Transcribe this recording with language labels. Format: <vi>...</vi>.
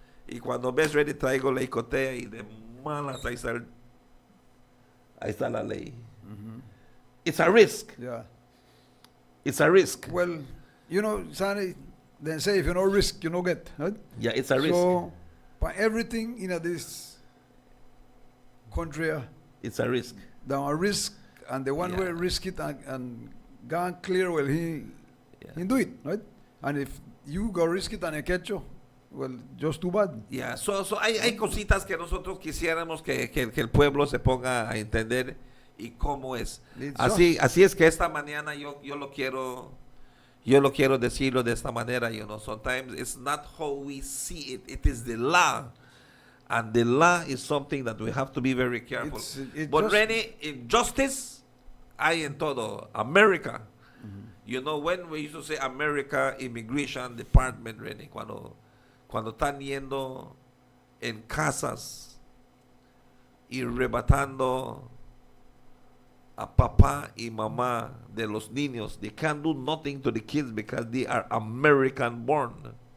<es>Y cuando ves ready traigo la icotea y de malas ahí está la ley.</es> <en>It's a risk. Yeah. It's a risk. Well, you know, son, they say if you no risk, you no get, right? Yeah, it's a risk. So, for everything in this country, It's a risk. there are risk, and the one Yeah. will risk it and gone clear, well, he do it, right? And if you go risk it and he catch you, well, just too bad. Yeah, so</en> <es>hay cositas que nosotros quisiéramos que el pueblo se ponga a entender y cómo es. It's Así es que esta mañana yo lo quiero decirlo de esta manera,</es> <en>you know. Sometimes it's not how we see it, it is the law. And the law is something that we have to be very careful. But Renny, in justice,</en> <es>hay en todo.</es> <en>America. You know, when we used to say America Immigration Department, Renny,</en> <es>cuando están yendo en casas y arrebatando a papá y mamá de los niños,</es> <en>they can't do nothing to the kids because they are American born.</en>